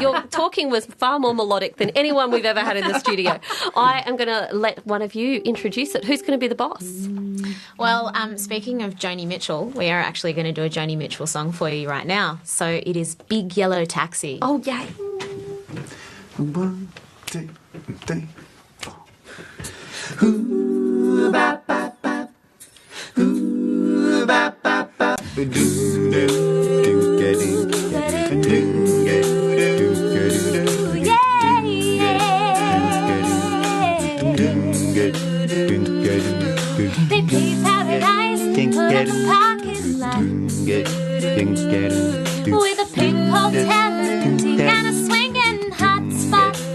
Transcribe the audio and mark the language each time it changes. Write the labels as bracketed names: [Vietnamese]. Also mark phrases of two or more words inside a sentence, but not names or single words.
[English] Your talking was far more melodic than anyone we've ever had in the studio. I am going to let one of you introduce it. Who's going to be the boss? Well, speaking of Joni Mitchell, we are actually going to do a Joni Mitchell song for you right now. So it is Big Yellow Taxi. Oh, yay. 1, 2, 3, 4. Ooh, ba, ba, ba. Ooh, ba, ba, ba. They play Paradise, put up a parking lot with a pink hotel and a swinging hot spot.